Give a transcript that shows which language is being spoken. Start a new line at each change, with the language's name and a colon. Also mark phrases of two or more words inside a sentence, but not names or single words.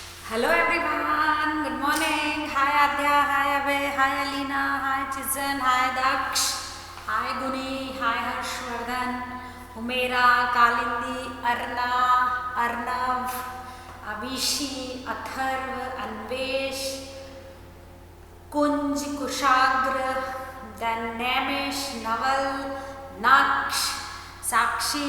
English: Hello everyone, good morning. Hi Adya, hi Abhay, hi Alina, hi Chizen, hi Daksh, hi Guni, hi Harshvardhan, Humera, Kalindi, Arna, Arnav, Abishi, Atharv, Anvesh, Kunj, Kushagra, then Nemish, Naval, Naksh, Sakshi,